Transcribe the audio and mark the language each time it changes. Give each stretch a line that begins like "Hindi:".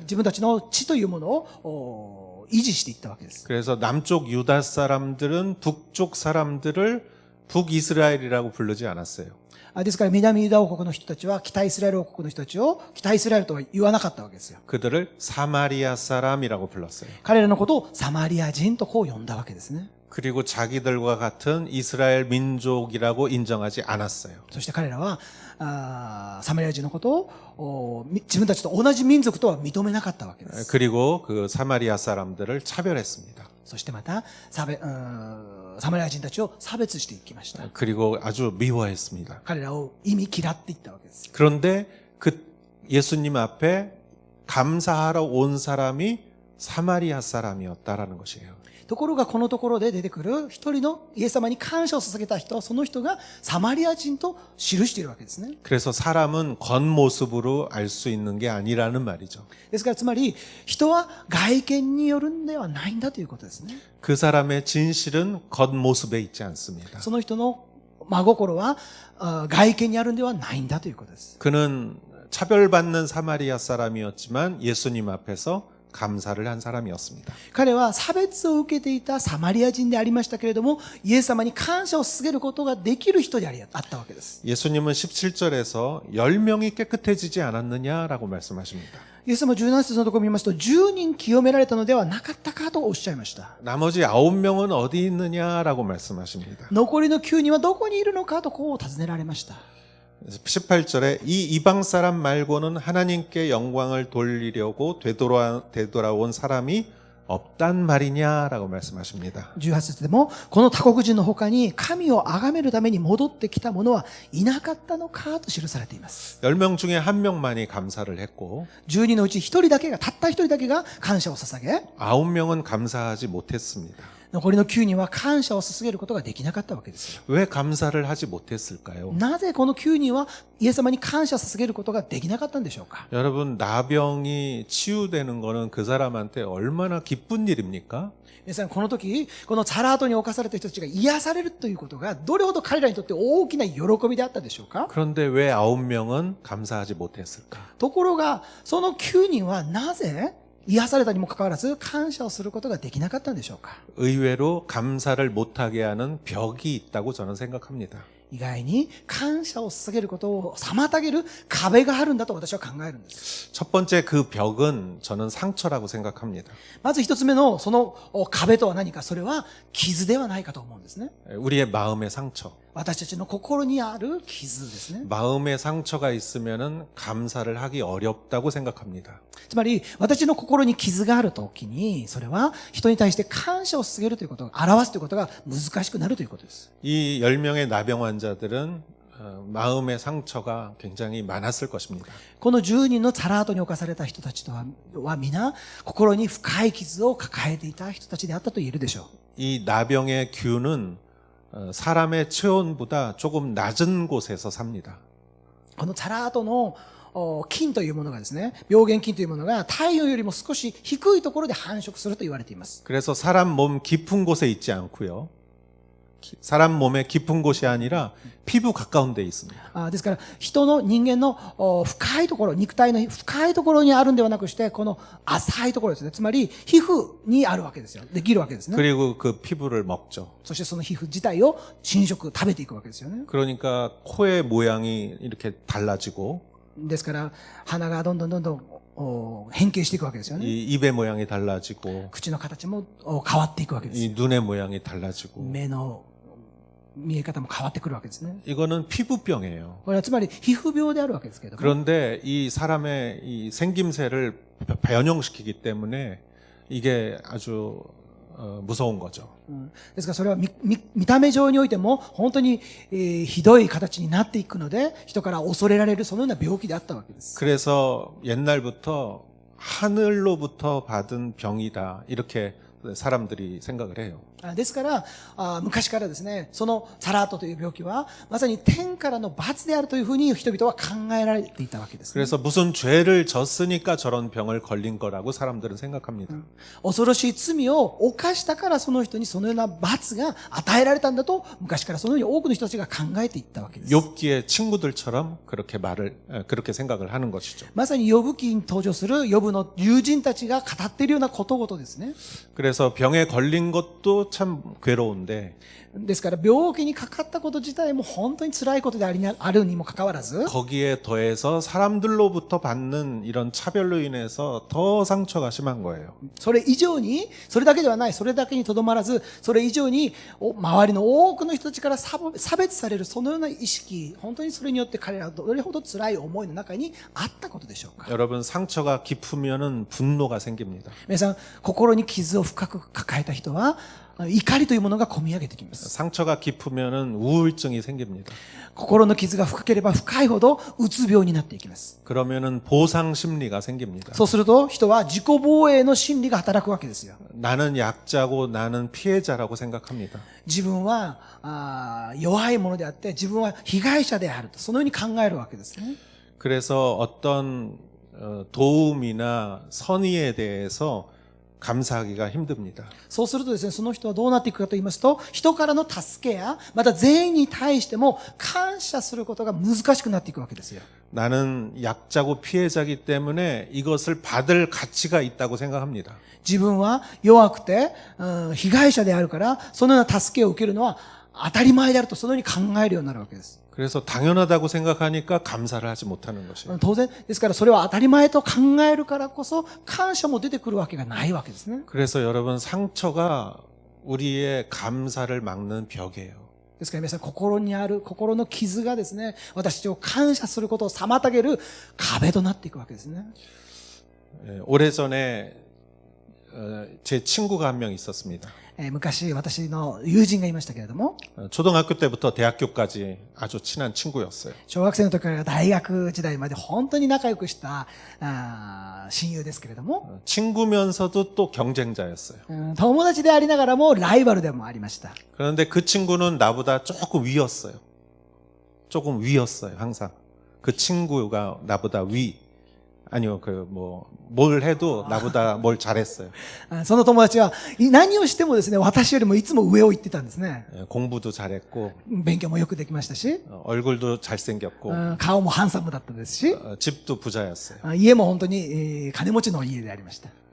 Japanese: 自分たちの血というものを維持していったわけです。
Korean: 그래서 남쪽 유다 사람들은 북쪽 사람들을 북이스라엘이라고 부르지 않았어요.
Japanese: ですから南ユダ王国の人たちは北イスラエル王国の人たちを北イスラエルとは言わなかったわけですよ。
Korean: 그들을 사마리아 사람이라고 불렀어요.
Japanese: 彼らのことをサマリア人とこう呼んだわけですね。
Korean: 그리고 자기들과 같은 이스라엘 민족이라고 인정하지 않았어요.
Japanese: そして彼らはサマリア人のことを自分たちと同じ民族とは認めなかったわけです。
Korean: 그리고 그 사마리아 사람들을 차별했습니다.
Japanese: そしてまたサマリア人たちを差別していきました。
Korean: 그리고 아주 미워했습니다.
Japanese: 彼らを意味嫌っていったわけです。
Korean: 그런데 그 예수님 앞에 감사하러 온 사람이 사마리아 사람이었다라는 것이에요.
Japanese: ところがこのところで出てくる一人のイエス様に感謝を捧げた人、その人がサマリア人と記しているわけですね。
Korean: 그래서 사람은 겉모습으로 알 수 있는 게 아니라는 말이죠.
Japanese: ですからつまり人は外見によるんではないんだということですね。
Korean: 그 사람의 진실은 겉모습에 있지 않습니다.
Japanese: その人の真心は外見にあるんではないんだということです。
Korean: 그는 차별받는 사마리아 사람이었지만 예수님 앞에서 감사를 한 사람이었습니다.
Japanese: 彼は差別を受けていたサマリア人でありましたけれども、イエス様に感謝を捧げることができる人であったわけです。
Korean: 예수님은 17절에서 10명이 깨끗해지지 않았느냐라고 말씀하십니다.
Japanese: イエス様17節のところを見ますと、10人清められたのではなかったかとおっしゃいました。
Korean: 나머지 9명은 어디 있느냐라고 말씀하십니다.
Japanese: 残りの9人はどこにいるのかとこう尋ねられました。
Korean: 18절에 이 이방 사람 말고는 하나님께 영광을 돌리려고 되돌아온 사람이 없단 말이냐라고 말씀하십니다.
Japanese: 18節でも、この他国人の他に神を崇めるために戻ってきた者はいなかったのかと記されています。
Korean: 10명 중에 1명만이 감사를 했고
Japanese: 10人のうち1人だけが、たった1人だけが感謝を捧げ、
Korean: 9명은 감사하지 못했습니다.
Japanese: 残りの9人は感謝を捧げることができなかったわけですよ。
Korean: 왜 감사를 하지 못했을까요?
Japanese: なぜこの9人はイエス様に感謝を捧げることができなかったんでしょうか？
Korean: 여러분 나병이 치유되는 거는 그 사람한테 얼마나 기쁜 일입니까?
Japanese: 皆さん、この時、このザラートに侵された人たちが癒されるということがどれほど彼らにとって大きな喜びであったでしょうか？
Korean: 그런데 왜 9명은 감사하지 못했을까?
Japanese: ところが、その9人はなぜ癒されたにもかかわらず感謝をすることができなかったんでしょうか？
Korean: 의외로 감사를 못하게 하는 벽이 있다고 저는 생각합니다.
Japanese: 意外に感謝を捧げることを妨げる壁があるんだと私は考えるんです。
Korean: 첫 번째 그 벽은 저는 상처라고 생각합니다.
Japanese: まず一つ目のその壁とは何か、それは傷ではないかと思うんですね。
Korean: 우리의 마음의 상처.
Japanese: 私たちの心にある傷ですね。
Korean: 마음의 상처가 있으면은 감사를 하기 어렵다고 생각합니다.
Japanese: つまり、私の心に傷があるときに、それは人に対して感謝を捧げるということを表すということが難しくなるということです。
Korean: 이 10명의 나병 환자들은 마음의 상처가 굉장히 많았을 것입니다.
Japanese: この10人のサラートに侵された人たちとは皆、心に深い傷を抱えていた人たちであったと言えるでしょう。
Korean: 이 나병의 균은 사람의 체온보다 조금 낮은 곳에서 삽니다.
Japanese: このサラートの菌というものがですね、病原菌というものが体温よりも少し低いところで繁殖すると言われています。
Korean: 그래서 사람 몸 깊은 곳에 있지 않고요. 사람 몸의 깊은 곳이 아니라 피부 가까운 데 있습니다.
Japanese: ですから、人間の深いところ、肉体の深いところにあるんではなくして、この浅いところですね。つまり、皮膚にあるわけですよ。できるわけですね。
Korean: 그리고 그 피부를 먹죠.
Japanese: そしてその皮膚自体を侵食、食べていくわけですよね。
Korean: 그러니까 코의 모양이 이렇게 달라지고
Japanese: ですから、鼻がどんどん変形していくわけですよね。
Korean: 이 입의 모양이 달라지고
Japanese: 口の形も変わっていくわけです。
Korean: 이 눈의 모양이 달라지고
Japanese: 目の見え方も変わってくるわけですね。
Korean: 이거는 피부병이에요.
Japanese: これはつまり皮膚病であるわけですけれども。
Korean: 그런데 이 사람의 이 생김새를 변형시키기 때문에 이게 아주 무서운 거죠.
Japanese: ですからそれは見た目上においても本当にひどい形になっていくので、人から恐れられるそのような病気であったわけです。
Korean: 그래서 옛날부터 하늘로부터 받은 병이다 이렇게 사람들이 생각을 해요.
Japanese: ですから昔からですね、そのサラートという病気はまさに天からの罰であるというふうに人々は考えられていたわけです、ね。
Korean: 그래서 무슨 죄를 졌으니까 저런 병을 걸린 거라고 사람들은 생각합니다.
Japanese: 恐ろしい罪を犯したからその人にそのような罰が与えられたんだと昔からそのように多くの人たちが考えていったわけです。
Korean: 욥기의 친구들처럼 그렇게 생각을 하는 것이죠.
Japanese: まさにヨブ記に登場するヨブの友人たちが語っているようなことごとですね。
Korean: 그래서 병에 걸린 것도 참 괴로운데
Japanese: ですから病気にかかったこと自体も本当に辛いことであるにもかかわらず
Korean: 거기에 더해서 사람들로부터 받는 이런 차별로 인해서 더 상처가 심한 거예요.
Japanese: それ以上に、それだけではない、それだけにとどまらず、それ以上に周りの多くの人たちから差別されるそのような意識、本当にそれによって彼らはどれほど辛い思いの中にあったことでしょうか。
Korean: 여러분 상처가 깊으면은 분노가 생깁니다.
Japanese: 皆さん、心に傷を深く抱えた人は怒りというものが込み上げてきます。
Korean: 상처가 깊으면은 우울증이 생깁니다.
Japanese: 心の傷が深ければ深いほどうつ病になっていきます。
Korean: 그러면은 보상 심리가 생깁니다.
Japanese: そうすると人は自己防衛の心理が働くわけですよ。
Korean: 나는 약자고 나는 피해자라고 생각합니다.
Japanese: 自分は弱いものであって自分は被害者であるとそのように考えるわけですね。
Korean: 그래서 어떤 도움이나 선의에 대해서 감사하기가 힘듭니다.
Japanese: そうするとですね、その人はどうなっていくかと言いますと、人からの助けや、また善意に対しても感謝することが難しくなっていくわけですよ。
Korean: 나는 약자고 피해자이기 때문에 이것을 받을 가치가 있다고 생각합니다.
Japanese: 自分は弱くて、被害者であるから、そのような助けを受けるのは当たり前であると、そのように考えるようになるわけです。
Korean: 그래서 당연하다고 생각하니까 감사를 하지 못하는 것이에요.
Japanese: 当然ですからそれは当たり前と考えるからこそ感謝も出てくるわけがないわけですね。
Korean: 그래서 여러분 상처가 우리의 감사를 막는 벽이에요.
Japanese: ですから皆さん心にある心の傷がですね、私たちを感謝することを妨げる壁となっていくわけですね。
Korean: 오래전에 제 친구가 한 명 있었습니다.
Japanese: 昔私の友人がいましたけれども、
Korean: 초등학교 때부터 대학교까지 아주 친한 친구였어요.
Japanese: 小学生の時から大学時代まで本当に仲良くした親友ですけれども、
Korean: 친구면서도 또 경쟁자였어요.
Japanese: 友達でありながらもライバルでもありました。
Korean: 그런데 그 친구는 나보다 조금 위였어요. 조금 위였어요, 항상. 그 친구가 나보다 위. 아니요, 뭘 해도 나보다 뭘 잘했어요.
Japanese: その友達は何をしてもですね、私よりもいつも上を行ってたんですね。
Korean: 공부도 잘했고,
Japanese: 勉強もよくできましたし、
Korean: 얼굴도 잘생겼고,
Japanese: 顔もハンサムだったですし、
Korean: 집도 부자였어요.
Japanese: 家も本当に金持ちの家でありました。